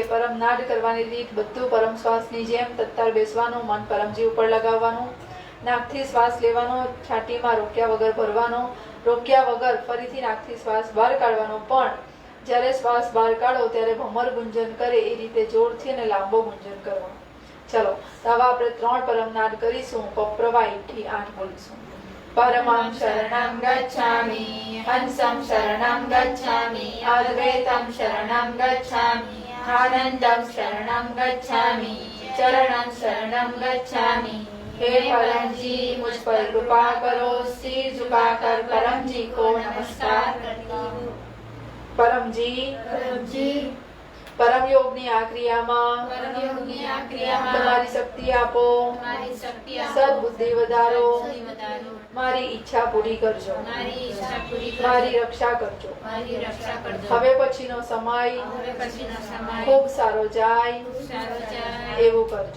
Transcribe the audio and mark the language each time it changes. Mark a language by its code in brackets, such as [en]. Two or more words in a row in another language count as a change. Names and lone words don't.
[gu] પરમનાદ કરવાની રીત બધું પરમ શ્વાસની જેમ તત્તર બેસવાનું, મન પરમજી ઉપર લગાવવાનું, નાકથી શ્વાસ લેવાનો, છાતીમાં રોક્યા વગર ભરવાનો, રોક્યા વગર ફરીથી નાકથી શ્વાસ બહાર કાઢવાનો. પણ જ્યારે શ્વાસ બહાર કાઢો ત્યારે ભમર ગુંજન કરે એ રીતે જોરથી અને લાંબો ગુંજન કરવાનો. ચલો તો હવે આપણે 3 પરમનાદ કરીશું. પપ્રવાહીથી 8 બોલીશું. [sa] परमं शरणं गच्छामि, हंसं शरणं गच्छामि, अद्वैतं शरणं गच्छामि, आनंदं शरणं गच्छामि, चरणं शरणं गच्छामि. [hi] हे परम जी, मुझ पर कृपा करो, सिर झुकाकर परम जी को नमस्कार करती हूँ. [gu] परम जी, परम योगની આ ક્રિયામાં તમારી શક્તિ આપો, સદબુદ્ધિ વધારો, મારી ઈચ્છા પૂરી કરજો, મારી રક્ષા કરજો. હવે પછીનો સમય ખૂબ સારો જાય એવું કરજો.